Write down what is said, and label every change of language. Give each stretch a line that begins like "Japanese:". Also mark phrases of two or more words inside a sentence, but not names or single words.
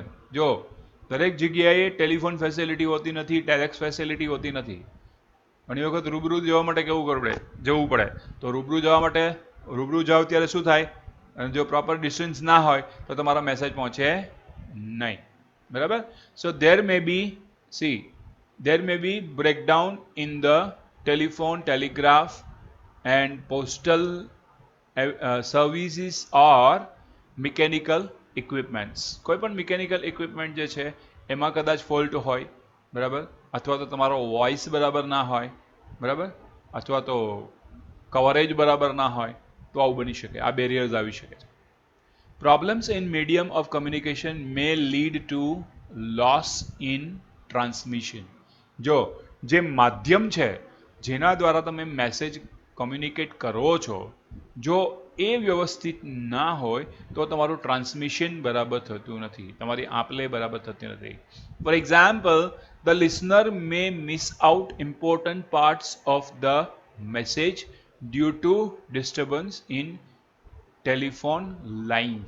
Gujarati: જો દરેક જગ્યાએ
English: telephone facility
Gujarati: હોતી નથી,
English: telex facility
Gujarati: હોતી નથી. ઘણી વખત રૂબરૂ જવા માટે જવું પડે. તો રૂબરૂ જવા માટે રૂબરૂ જાઓ ત્યારે શું થાય? અને જો
English: proper distance
Gujarati: ના હોય તો તમારો મેસેજ પહોંચે નહીં, બરાબર.
English: સો there may be breakdown in the telephone, telegraph and postal services or mechanical equipments.
Gujarati: કોઈ પણ
English: mechanical equipment
Gujarati: જે છે એમાં કદાચ ફોલ્ટ હોય, બરાબર, અથવા તો તમારો વોઇસ બરાબર ના હોય, બરાબર, અથવા તો કવરેજ બરાબર ના હોય તો આવું બની શકે, આ બેરિયર્સ આવી શકે છે.
English: Problems in medium of communication may lead to loss in transmission.
Gujarati: જો જે માધ્યમ છે જેના દ્વારા તમે મેસેજ કોમ્યુનિકેટ કરો છો, જો એ વ્યવસ્થિત ના હોય તો તમારું ટ્રાન્સમિશન બરાબર થતું નથી, તમારી આપલે બરાબર થતી નથી.
English: For example, the listener may miss out important parts of the message due to disturbance in telephone lines.